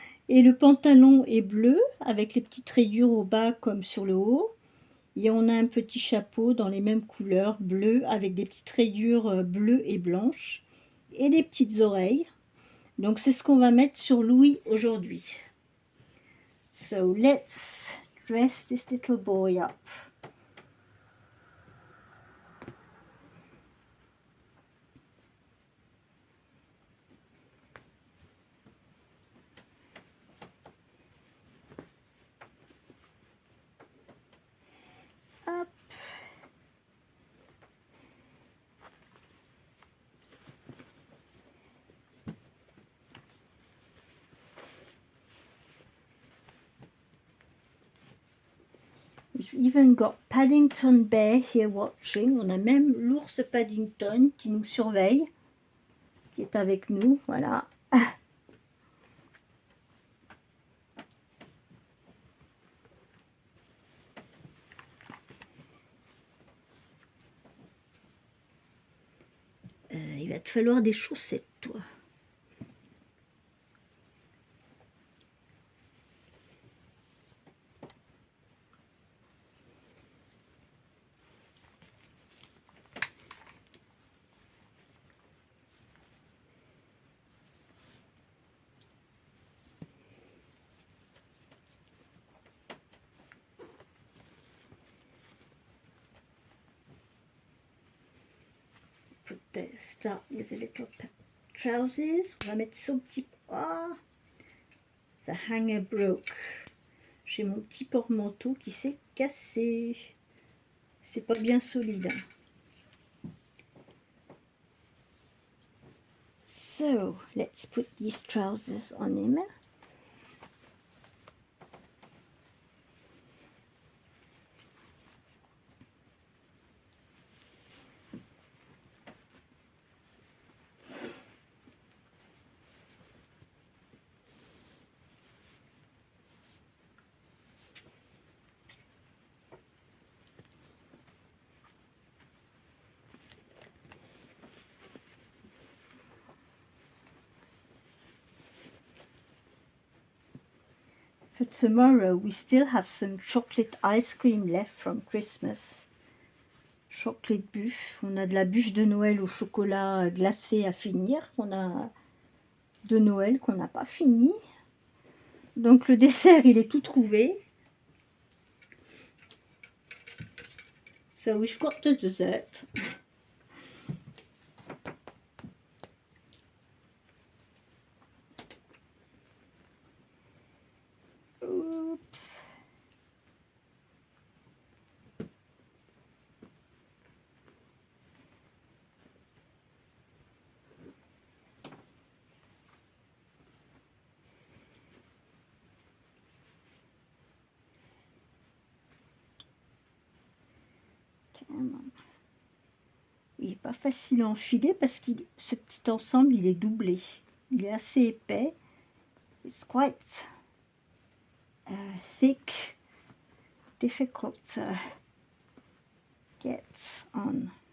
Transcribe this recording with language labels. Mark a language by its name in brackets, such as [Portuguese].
[French] Et le pantalon est bleu avec les petites rayures au bas comme sur le haut. Et on a un petit chapeau dans les mêmes couleurs, bleu, avec des petites rayures bleues et blanches, et des petites oreilles. Donc c'est ce qu'on va mettre sur Louis aujourd'hui. [English] So let's dress this little boy up. Hop. We've even got Paddington Bear here watching. [French] On a même l'ours Paddington qui nous surveille, qui est avec nous, voilà. Il va te falloir des chaussettes, toi. [English] Start with a little trousers. [French] On va mettre son petit... Ah, [English] the hanger broke. [French] J'ai mon petit porte-manteau qui s'est cassé. C'est pas bien solide. [English] So, let's put these trousers on him. For tomorrow, we still have some chocolate ice cream left from Christmas. Chocolate bûche. [French] On a de la bûche de Noël au chocolat glacé à finir. On a de Noël qu'on n'a pas fini. Donc le dessert, il est tout trouvé. [English] So we've got the dessert. Oops. [French] Il n'est pas facile à enfiler parce que ce petit ensemble, il est doublé. Il est assez épais. [English] It's quite thick, difficult to get on.